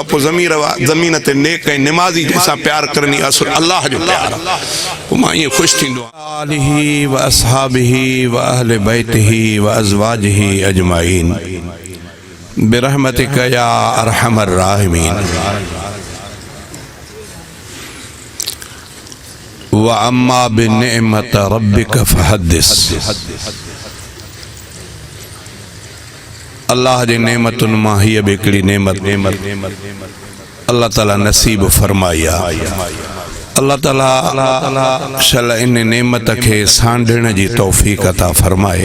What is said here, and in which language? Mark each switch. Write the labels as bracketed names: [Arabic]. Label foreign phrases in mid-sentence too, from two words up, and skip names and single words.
[Sindhi] पो ज़मीन ते नेक ऐं निमाज़ी जैसा प्यार करनी असुल अल्लाह जो प्यार पो मां ये खुश थींदो [Arabic] آله و أصحابه و أهل بيته و أزواجه أجمعين برحمتك يا أرحم الراحمين و أما بنعمة ربك فحدث. [Sindhi] अल्लाह जे नेमतुनि मां हीअ बि हिकिड़ी नेमत अल्लाह ताला नसीब फरमाई आहे। अल्लाह ताला शल इन नेमत खे सांढण जी तौफ़ीक़ अता फरमाए।